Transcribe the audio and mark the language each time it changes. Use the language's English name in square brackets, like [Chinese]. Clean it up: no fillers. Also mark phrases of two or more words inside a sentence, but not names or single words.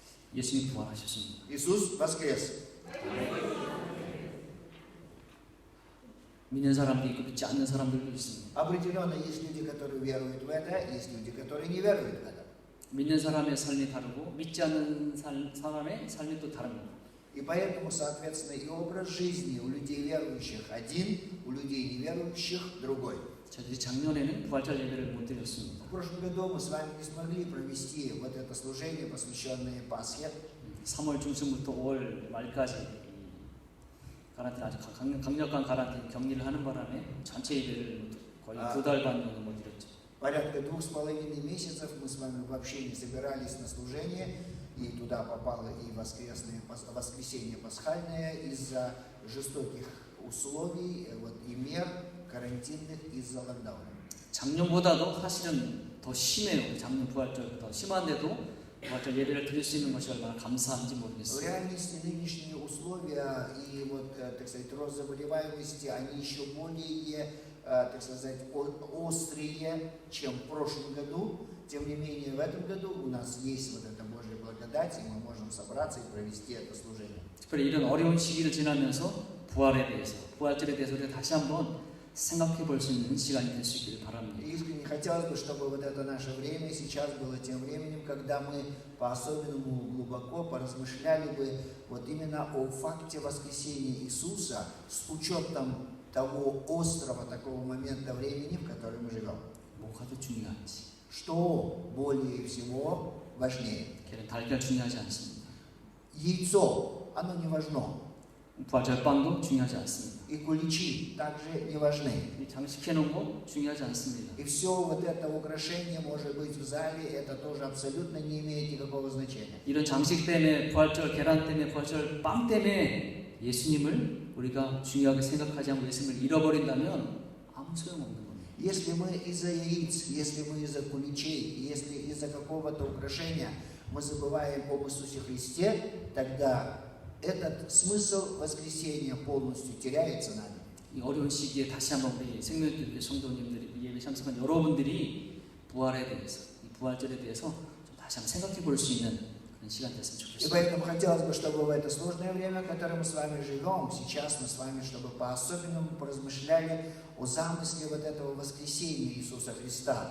[Korean] 예수님 부활하셨습니다. [Russian] Иисус воскрес. [Korean] 믿는 사람도 있고 믿지 않는 사람들도 있습니다. [Russian] Определенно есть люди, которые веруют в это, есть люди, которые не веруют в это. [Korean] 믿는 사람의 삶이 다르고 믿지 않는 사람의 삶이 또 다릅니다. [Russian] И поэтому, соответственно, и образ жизни у людей верующих один, у людей неверующих другой. [Korean] 저희들이 작년에는 부활절 예배를 못 드렸습니다. [Russian] В прошлом году мы с вами не смогли провести вот это служение, посвященное Пасхе. [Korean] 3월 중순부터 5월 말까지 가란틴 아주 강력한 가란틴 격리를 하는 바람에 전체 예배를 거의 2달 반 정도 못 드렸죠. [Russian] Порядка 2,5 месяцев мы с вами вообще не собирались на служение, и туда попало и воскресенье пасхальное из-за жестоких условий и мер карантинных из-за локдауна. [Korean] 작년보다도 사실은 더 심해요. 작년 부활절 더 심한데도 부활절 예배를 드릴 수 있는 것이 얼마나 감사한지 [Russian] В [Korean] 모르겠어요. [Russian] реальности нынешние условия и так сказать, рост заболеваемости, они еще более, так сказать, острые, чем в прошлом году. Тем не менее, в этом году у нас есть вот эта Божья благодать, и мы можем собраться и провести это служение. [Korean] 특별히 이런 어려운 시기를 지나면서 부활에 대해서, 부활절에 대해서 우리가 다시 한번 생각해 볼 수 있는 시간이 될 수 있기를 바랍니다. [Russian] И искренне хотелось бы, чтобы вот это наше время сейчас было тем временем, когда мы по-особенному глубоко поразмышляли бы вот именно о факте воскресения Иисуса с учетом того острого такого момента времени, в котором мы живем. [Korean] 뭐가 더 중요한지. [Russian] Что более всего важнее? [Korean] 걔는 달걀 중요하지 않습니다. [Russian] Яйцо, оно не важно. [Korean] 부활절 빵도 중요하지 않습니다. [Russian] И куличи также не важны. [Korean] 이 장식해 놓은 거 중요하지 않습니다. [Russian] И все вот это украшение, может быть, в зале, это тоже абсолютно не имеет никакого значения. [Korean] 이런 장식 때문에 부활절 계란 때문에 부활절 빵 때문에 예수님을 우리가 중요하게 생각하지 않고 예수님을 잃어버린다면 아무 소용없는 겁니다. [Russian] Если мы из-за яиц, если мы из-за куличей, если из-за какого-то украшения мы забываем об Иисусе Христе, тогда этот смысл воскресения полностью теряется нами. [Korean] 이 어려운 시기에 다시 한번 우리 생명교회 성도님들이 예배 참석한 여러분들이 부활에 대해서, 이 부활절에 대해서 좀 다시 한번 생각해 볼 수 있는 그런 시간 됐으면 [Russian] И [Korean] 좋겠습니다. [Russian] поэтому хотелось бы, чтобы в это сложное время, в которое мы с вами живем, сейчас мы с вами, чтобы по-особенному поразмышляли о замысле вот этого воскресения Иисуса Христа.